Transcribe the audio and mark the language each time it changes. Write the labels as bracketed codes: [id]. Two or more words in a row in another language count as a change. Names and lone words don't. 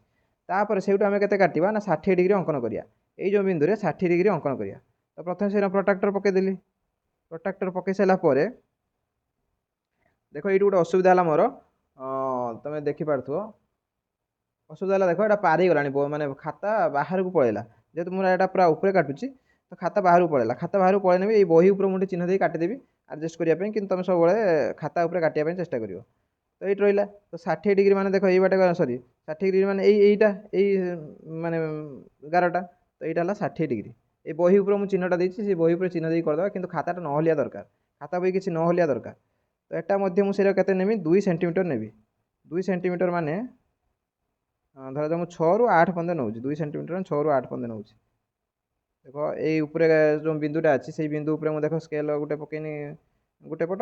[or] ତାପରେ ସେଇଠୁ ଆମେ କେତେ କାଟିବା ନା 60 ଡିଗ୍ରୀ ଅଙ୍କନ କରିବା ଏଇ ଯେଉଁ ବିନ୍ଦୁରେ 60 ଡିଗ୍ରୀ ଅଙ୍କନ କରିବା ତ ପ୍ରଥମେ ସେଇଟା ପ୍ରୋଟ୍ରାକ୍ଟର ପକେଇଦେଲି ପ୍ରୋଟ୍ରାକ୍ଟର ପକେଇ ସାରିଲା ପରେ ଦେଖ ଏଇଠି ଗୋଟେ ଅସୁବିଧା ହେଲା ମୋର ତୁମେ ଦେଖିପାରୁଥିବ ଅସୁବିଧା ହେଲା ଦେଖ ଏଇଟା ପାରି ହେଇଗଲାଣି ମାନେ ଖାତା ବାହାରକୁ ପଳେଇଲା ଯେହେତୁ ମୁଁ ଏଇଟା ପୁରା ଉପରେ କାଟୁଛି ତ ଖାତା ବାହାରକୁ ପଳେଇଲା ଖାତା ବାହାରକୁ ପଳେଇଲେ ବି ଏଇ ବହି ଉପରେ ମୁଁ ଚିହ୍ନ ଦେଇ କାଟିଦେବି ଆଡ଼ଜଷ୍ଟ କରିବା ପାଇଁ କିନ୍ତୁ ତୁମେ ସବୁବେଳେ ଖାତା ଉପରେ କାଟିବା ପାଇଁ ଚେଷ୍ଟା କରିବ। ତ ଏଇଠି ରହିଲା ତ 60 ଡିଗ୍ରୀ ମାନେ ଦେଖ ଏଇ ବାଟେ ସରି 60 ଡିଗ୍ରୀ ମାନେ ଏଇଟା ଏଇ ମାନେ ଗାରଟା ତ ଏଇଟା ହେଲା 60 ଡିଗ୍ରୀ ଏଇ ବହି ଉପରେ ମୁଁ ଚିହ୍ନଟା ଦେଇଛି ସେ ବହି ଉପରେ ଚିହ୍ନ ଦେଇକି କରିଦେବା କିନ୍ତୁ ଖାତାଟା ନ ହଲିଆ ଦରକାର ଖାତା ବହି କିଛି ନ ହଲିଆ ଦରକାର ତ ଏଟା ମଧ୍ୟ ମୁଁ ସେଇଟା କେତେ ନେବି 2 ସେଣ୍ଟିମିଟର ନେବି 2 ସେଣ୍ଟିମିଟର ମାନେ ଧରାଯାଉ ମୁଁ 6ରୁ 8 ପର୍ଯ୍ୟନ୍ତ ନେଉଛି 2 ସେଣ୍ଟିମିଟର 6ରୁ 8 ପର୍ଯ୍ୟନ୍ତ ନେଉଛି ଦେଖ ଏଇ ଉପରେ ଯେଉଁ ବିନ୍ଦୁଟା ଅଛି ସେଇ ବିନ୍ଦୁ ଉପରେ ମୁଁ ଦେଖ ସ୍କେଲ୍ ଗୋଟେ ପକେଇନି ଗୋଟେ ପଟ